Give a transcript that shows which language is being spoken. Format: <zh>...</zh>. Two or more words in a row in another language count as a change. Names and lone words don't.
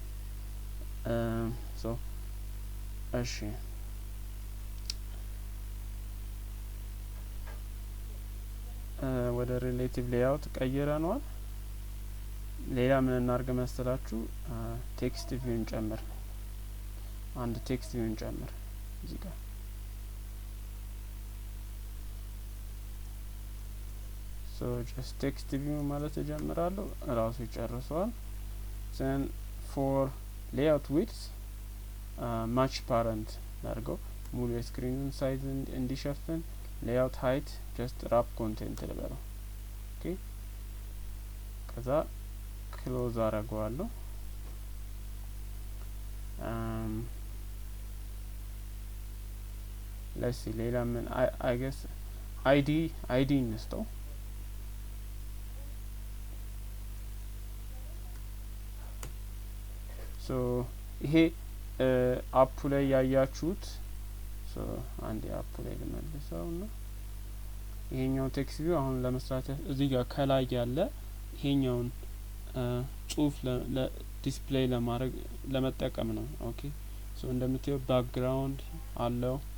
<am>ሶ እሺ ወደ</am> <en>relative layout</en> <am>ቀይረናል። ሌላ ምን እናርግ መሰላችሁ?</am> <en>text viewን</en> <am>ጨምር። አንድ</am> <en>text viewን</en> <am>ጨምር እዚህ ጋር</am> <en>so just text view</en> <am>ማለት እጀምራለሁ ራሱ ይጨርሰዋል።</am> <en>then for layout width match parent</en> <am>ላድርገው ሙሉ የስክሪኑን ሳይዝ እንዲሸፍን</am> <en>layout height just wrap content</en> <am>ልበለው። ኦኬ ከዛ ክሎዝ አረጋዋለሁ።</am> <en>let's see</en> <am>ሌላ ምን</am> <en>I guess ID እንስተው። ሶ</en> <am>ይሄ አፑ ላይ ያያችሁት ሶ አንድ አፑ ላይ ልመልሰው ነው። ይሄኛው ቴክስት ቪው አሁን ለመስራት እዚህ ጋር ከላይ ያለ ይሄኛውን ጽሁፍ ለዲስፕሌይ ለማድረግ ለመጠቀም ነው። ኦኬ ሶ እንደምታዩ ባክግራውንድ አለው።</am>